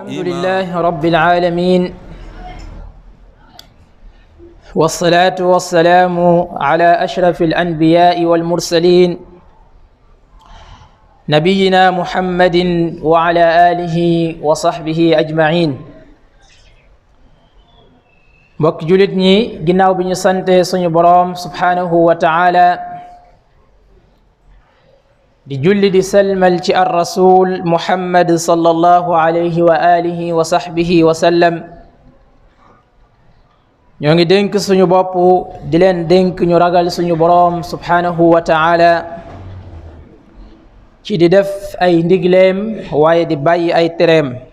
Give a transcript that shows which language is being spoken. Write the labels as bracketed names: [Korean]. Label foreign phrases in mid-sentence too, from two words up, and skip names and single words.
[Arabic] الحمد لله رب العالمين، والصلاة والسلام على أشرف الأنبياء والمرسلين نبينا محمد وعلى آله وصحبه أجمعين. [Wolof] mbokk julit ñi ginnaaw bi ñu sante suñu boroom [Arabic] سبحانه وتعالى [Wolof] di julli di salmal ci [Arabic] الرسول محمد صلى الله عليه وآله وصحبه وسلم, [Wolof] ñoo ngi dénk suñu bopp di leen dénk ñu ragal suñu boroom [Arabic] سبحانه وتعالى [Wolof] ci di def ay ndigleem waaye di bàyyi ay tereem.